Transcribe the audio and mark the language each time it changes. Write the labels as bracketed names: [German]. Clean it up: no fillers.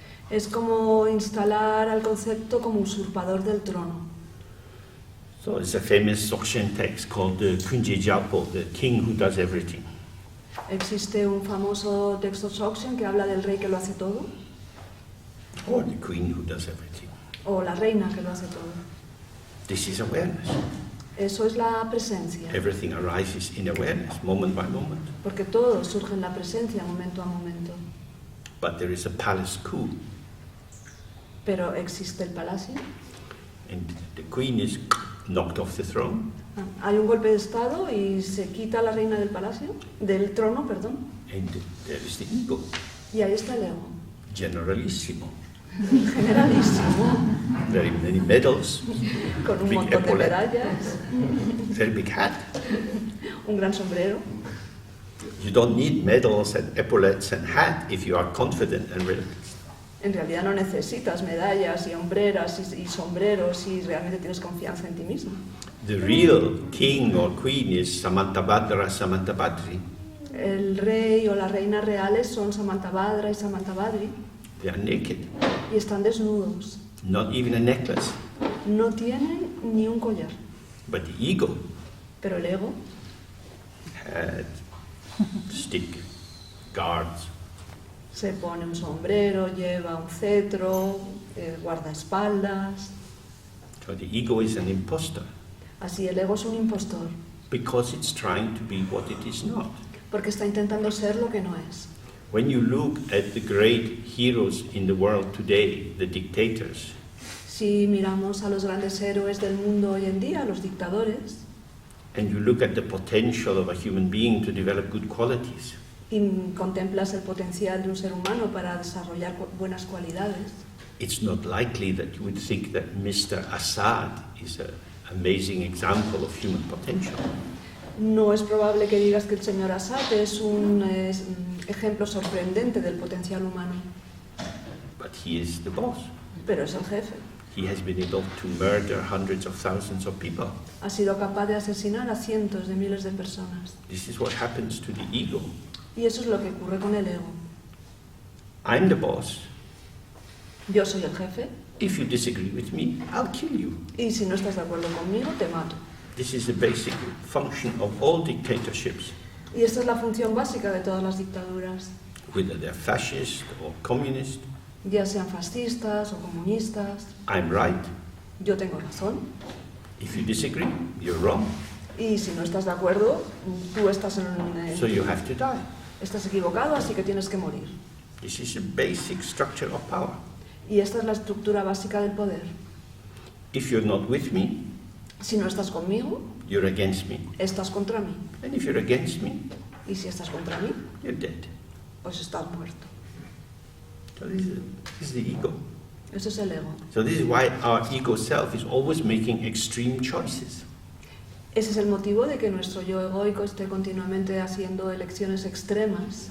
[Spanish] Es como instalar al concepto como usurpador del trono. [English] So it's a famous Dzogchen text called the Kunje Jalpo, the king who does everything. [Spanish] Existe un famoso texto Dzogchen que habla del rey que lo hace todo, [English] Or the queen who does everything. [Spanish] o la reina que lo hace todo. [English] This is awareness. [Spanish] Eso es la presencia, [English] Everything arises in awareness, moment by moment. [Spanish] porque todo surge en la presencia, momento a momento. [English] But there is a palace coup, [Spanish] Pero existe el palacio, [English] and the queen is knocked off the throne, [Spanish] hay un golpe de estado y se quita a la reina del palacio, del trono, perdón, [English] and there is the ego, [Spanish] y ahí está el ego, [English] generalissimo. [Spanish] generalísimo, [English] Very many medals, [Spanish] con un [English] Big [Spanish] montón de [English] epaulet. [Spanish] medallas, [English] very big hat. [Spanish] un gran sombrero. [English] You don't need medals and epaulets and hat if you are confident and relaxed. [Spanish] En realidad no necesitas medallas y hombreras y sombreros si realmente tienes confianza en ti mismo. [English] The real king or queen is Samantabhadra, Samantabhadri. [Spanish] El rey o la reina reales son Samantabhadra y Samantabhadri [English] They are naked, [Spanish] y están desnudos. [English] not even a necklace. [Spanish] No tienen ni un collar, [English] But the ego [Spanish] pero el ego [English] had stick, guards. [Spanish] se pone un sombrero, lleva un cetro, guardaespaldas. [English] So the ego is an imposter [Spanish] Así el ego es un impostor, [English] because it's trying to be what it is not. [Spanish] porque está intentando ser lo que no es. [English] When you look at the great heroes in the world today, the dictators, [Spanish] Si miramos a los grandes héroes del mundo hoy en día, los dictadores, [English] and you look at the potential of a human being to develop good qualities, [Spanish] y contemplas el potencial de un ser humano para desarrollar buenas cualidades, [English] it's not likely that you would think that Mr. Assad is an amazing example of human potential. [Spanish] no es probable que digas que el señor Assad es un ejemplo sorprendente del potencial humano, [English] But he is the boss. [Spanish] pero es el jefe. [English] He has been able to murder hundreds of thousands of people. [Spanish] Ha sido capaz de asesinar a cientos de miles de personas. [English] This is what happens to the ego. [Spanish] Y eso es lo que ocurre con el ego. [English] I'm the boss. [Spanish] Yo soy el jefe [English] If you disagree with me, I'll kill you. [Spanish] y si no estás de acuerdo conmigo, te mato. [English] This is the basic function of all dictatorships, [Spanish] Y esta es la función básica de todas las dictaduras, [English] whether they're fascist or communist. [Spanish] ya sean fascistas o comunistas. [English] I'm right. [Spanish] Yo tengo razón. [English] If you disagree, you're wrong. [Spanish] Y si no estás de acuerdo, tú estás, [English] So you have to die. [Spanish] estás equivocado, así que tienes que morir. [English] This is a basic structure of power. [Spanish] Y esta es la estructura básica del poder. [English] If you're not with me, [Spanish] Si no estás conmigo, [English] you're against me. [Spanish] estás contra mí. [English] And if you're against me, [Spanish] Y si estás contra mí, [English] you're dead. [Spanish] pues estás muerto. [English] So this is the ego. [Spanish] Eso es el ego. [English] So this is why our ego self is always making extreme choices. [Spanish] Ese es el motivo de que nuestro yo egoico esté continuamente haciendo elecciones extremas.